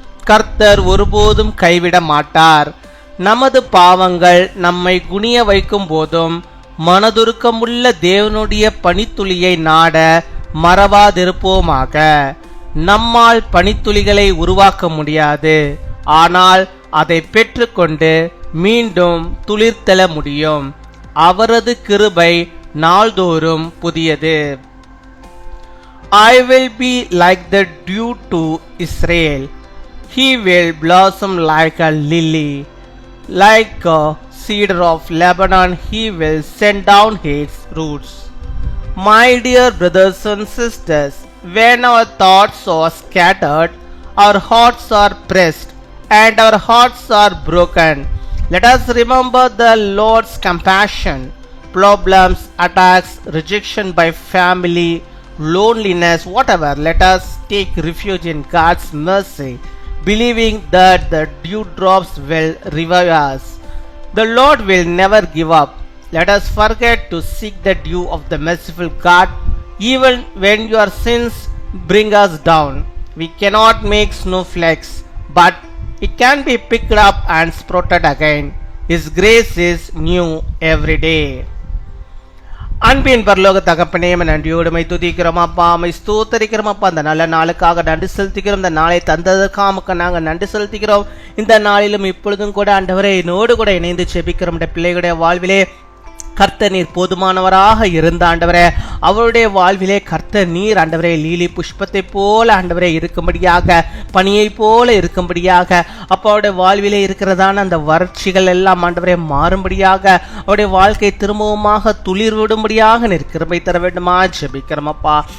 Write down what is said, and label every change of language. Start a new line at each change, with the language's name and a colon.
Tamil: கர்த்தர் ஒருபோதும் கைவிட மாட்டார். நமது பாவங்கள் நம்மை குனிய வைக்கும் போதும் மனதுருக்கமுள்ள தேவனுடைய பனித்துளியை நாட மறவாதிருப்போமாக. நம்மால் பனித்துளிகளை உருவாக்க முடியாது, ஆனால் அதை பெற்றுக்கொண்டு மீண்டும் துளிர்த்தெழ முடியும். அவரது கிருபை நாள்தோறும் புதியது.
English: I will be like the dew to Israel. He will blossom like a lily. Like a cedar of Lebanon, he will send down his roots. My dear brothers and sisters, when our thoughts are scattered, our hearts are pressed, and our hearts are broken, let us remember the Lord's compassion. Problems, attacks, rejection by family, loneliness, whatever, let us take refuge in God's mercy, believing that the dewdrops will revive us. The Lord will never give up. Let us forget to seek the dew of the merciful God, even when your sins bring us down. We cannot make snowflakes, but it can be picked up and sprouted again. His grace is new every day.
Tamil: அன்பின் பரலோக தகப்பனே, நன்றியோடு my துதிக்கிறோம் அப்பா, my ஸ்தோத்தரிக்கிறோம் அப்பா. அந்த நல்ல நாளுக்காக நன்றி செலுத்திக்கிறோம். இந்த நாளை தந்ததற்காக நாங்கள் நன்றி செலுத்திக்கிறோம். இந்த நாளிலும் இப்பொழுதும் கூட ஆண்டவரே என்னோடு கூட இணைந்து செபிக்கிறோம். பிள்ளைகளுடைய வாழ்விலே கர்த்தர் நீர் போதுமானவராக இருந்த ஆண்டவரே, அவருடைய வாழ்விலே கர்த்தர் நீர் ஆண்டவரே லீலி புஷ்பத்தை போல ஆண்டவரே இருக்கும்படியாக, பனியை போல இருக்கும்படியாக, அப்போ அவருடைய வாழ்விலே இருக்கிறதான அந்த வறட்சிகள் எல்லாம் ஆண்டவரே மாறும்படியாக, அவருடைய வாழ்க்கை திரும்பவுமாக துளிர் விடும்படியாக நிற்கிறமை தர வேண்டுமா ஜெபிக்கிறோம் அப்பா.